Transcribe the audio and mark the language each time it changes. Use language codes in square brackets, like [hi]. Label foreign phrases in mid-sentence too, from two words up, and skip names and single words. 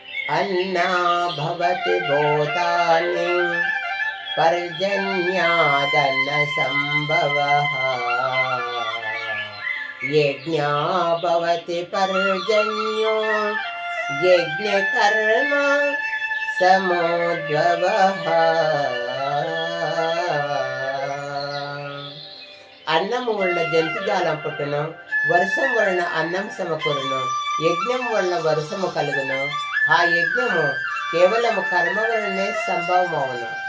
[sa] अन्ना भवति भूतानि पर्जन्यादन्नसम्भवः यज्ञा भवति पर्जन्यो यज्ञकर्म సమోద్భవః. [te] అన్నము వలన జంతుజాలం పుట్టును, వర్షం వలన అన్నం సమకూరును, యజ్ఞం వలన వర్షము కలుగును, ఆ యజ్ఞము కేవలము కర్మ వలనే సంభవమవును.